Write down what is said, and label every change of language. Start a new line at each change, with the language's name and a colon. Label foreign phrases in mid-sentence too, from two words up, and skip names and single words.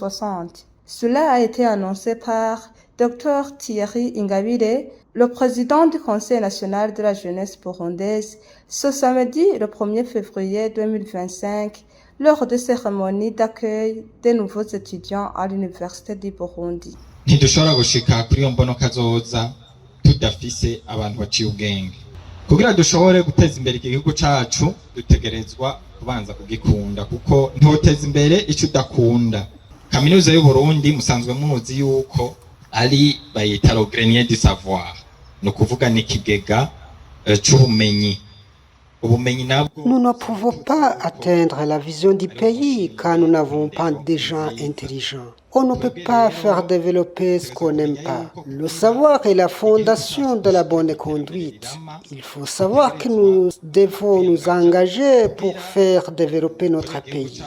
French: Cela a été annoncé par Dr Thierry Ingabire, le président du Conseil national de la jeunesse burundaise, ce samedi le 1er février 2025, lors de cérémonies d'accueil des nouveaux étudiants à l'Université du Burundi.
Rundi: Ntidushobora gushika kuri iyo mbono kazoza tudafise abantu baciye ubwenge. Kugira dushobore guteza imbere igihugu cacu dutegerezwa kubanza kugikunda kuko ntoteza imbere ico udakunda. Kaminuza y'u Burundi musanzwe muzi yuko ari bayita
French: le grenier du savoir.
Rundi: No kuvuga ni kigega c'ubumenyi.
French: Nous ne pouvons pas atteindre la vision du pays car nous n'avons pas des gens intelligents. On ne peut pas faire développer ce qu'on n'aime pas. Le savoir est la fondation de la bonne conduite. Il faut savoir que nous devons nous engager pour faire développer notre pays.